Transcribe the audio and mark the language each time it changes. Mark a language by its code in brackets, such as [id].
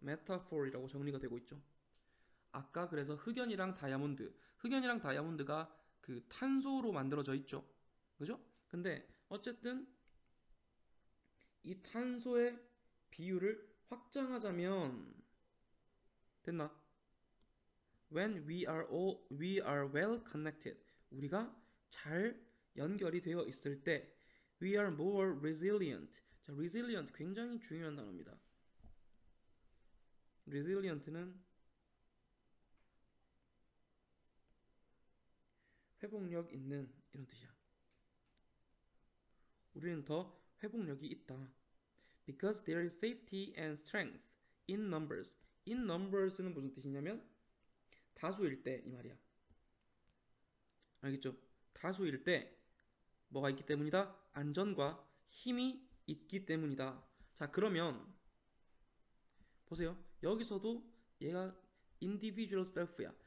[ko] metaphor이라고 정리가 되고 있죠. 아까 그래서 흑연이랑 다이아몬드. 흑연이랑 다이아몬드가 그 탄소로 만들어져 있죠. 그죠? 근데 어쨌든 이 탄소의 비율을 확장하자면 됐나? [en] When we are well connected. [ko] 우리가 잘 연결이 되어 있을 때 [en] we are more resilient. [ko] 자, resilient 굉장히 중요한 단어입니다. resilient는 회복력 있는 이런 뜻이야. 우리는 더 회복력이 있다. [en] Because there is safety and strength in numbers. [ko] in numbers는 무슨 뜻이냐면 다수일 때 이 말이야. 알겠죠? 다수일 때 뭐가 있기 때문이다? 안전과 힘이 있기 때문이다. 자, 그러면 보세요. 여기서도 얘가 individual self야.